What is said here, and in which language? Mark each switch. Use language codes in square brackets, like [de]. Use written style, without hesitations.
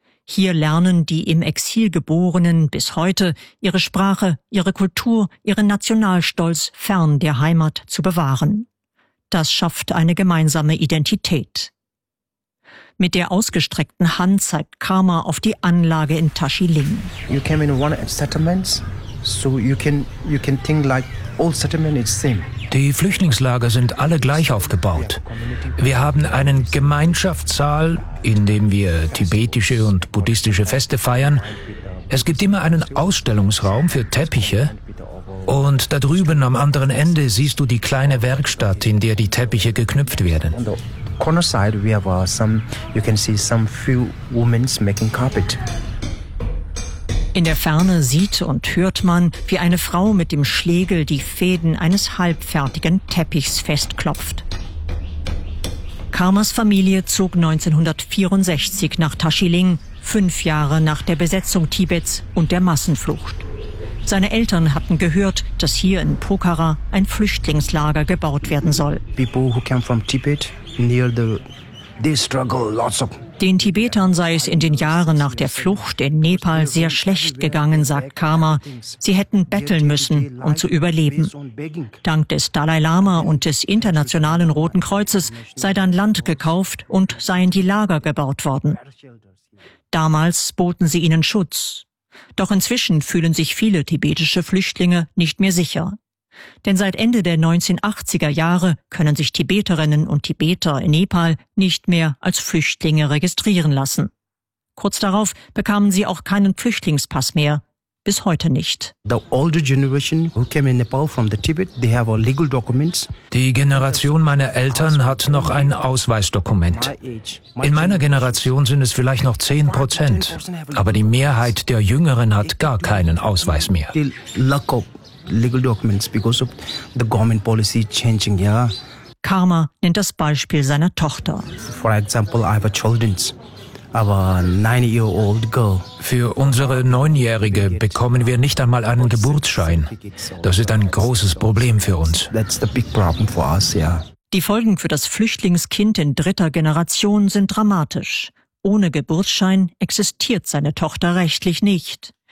[de] Hier lernen die im Exil Geborenen bis heute ihre Sprache, ihre Kultur, ihren Nationalstolz fern der Heimat zu bewahren. Das schafft eine gemeinsame Identität. Mit der ausgestreckten Hand zeigt Karma auf die Anlage in Tashiling. [en] You came in one settlement, so you can think like all settlement is same. [de] Die Flüchtlingslager sind alle gleich aufgebaut. Wir haben einen Gemeinschaftssaal, in dem wir tibetische und buddhistische Feste feiern. Es gibt immer einen Ausstellungsraum für Teppiche. Und da drüben am anderen Ende siehst du die kleine Werkstatt, in der die Teppiche geknüpft werden. In der Ferne sieht und hört man, wie eine Frau mit dem Schlegel die Fäden eines halbfertigen Teppichs festklopft. Karmas Familie zog 1964 nach Tashiling, 5 Jahre nach der Besetzung Tibets und der Massenflucht. Seine Eltern hatten gehört, dass hier in Pokhara ein Flüchtlingslager gebaut werden soll. [en] People who came from Tibet near the they struggle lots of. [de] Den Tibetern sei es in den Jahren nach der Flucht in Nepal sehr schlecht gegangen, sagt Karma. Sie hätten betteln müssen, um zu überleben. Dank des Dalai Lama und des Internationalen Roten Kreuzes sei dann Land gekauft und seien die Lager gebaut worden. Damals boten sie ihnen Schutz. Doch inzwischen fühlen sich viele tibetische Flüchtlinge nicht mehr sicher. Denn seit Ende der 1980er Jahre können sich Tibeterinnen und Tibeter in Nepal nicht mehr als Flüchtlinge registrieren lassen. Kurz darauf bekamen sie auch keinen Flüchtlingspass mehr. Bis heute nicht. Die Generation meiner Eltern hat noch ein Ausweisdokument. In meiner Generation sind es vielleicht noch 10%, aber die Mehrheit der Jüngeren hat gar keinen Ausweis mehr. [en] Legal documents because of the government policy changing, yeah. [de] Karma nennt das Beispiel seiner Tochter. [en] For example, I have a children, our 9-year-old girl. [de] Für unsere 9-Jährige bekommen wir nicht einmal einen Geburtsschein. Das ist ein großes Problem für uns. [en] That's the big problem for us, yeah. [de] Die Folgen für das Flüchtlingskind in dritter Generation sind dramatisch. Ohne Geburtsschein existiert seine Tochter rechtlich nicht.